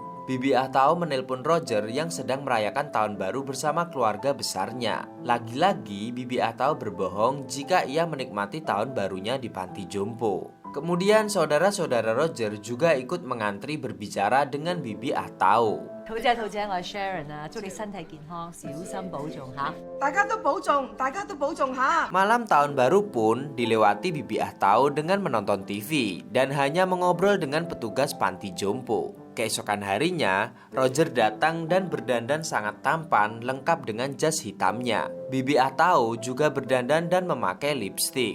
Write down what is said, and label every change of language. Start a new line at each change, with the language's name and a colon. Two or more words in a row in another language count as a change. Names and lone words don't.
Indonesian: Bibi Atau menelpon Roger yang sedang merayakan tahun baru bersama keluarga besarnya. Lagi-lagi Bibi Atau berbohong jika ia menikmati tahun barunya di panti jompo. Kemudian saudara-saudara Roger juga ikut mengantri berbicara dengan Bibi Atau.
Cantonese: 兔姐，我係 Sharon 啊，祝你身體健康，小心保重嚇。大家都保重，大家都保重下。
Indonesian: Malam tahun baru pun dilewati Bibi Atau dengan menonton TV dan hanya mengobrol dengan petugas panti jompo. Keesokan harinya, Roger datang dan berdandan sangat tampan lengkap dengan jas hitamnya. Bibi Atau juga berdandan dan memakai lipstik.